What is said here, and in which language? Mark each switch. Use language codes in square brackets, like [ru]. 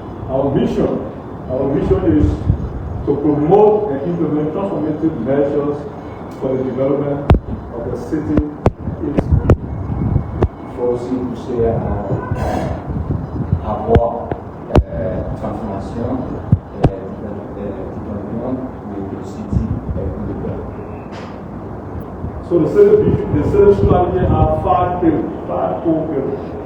[en] Our mission is to promote and implement transformative measures for the development of the city. [fr] Il faut aussi pousser à avoir transformation et développement de la [en] city [fr] et de [en] So the city strategy are 5 pillars, 5 core pillars.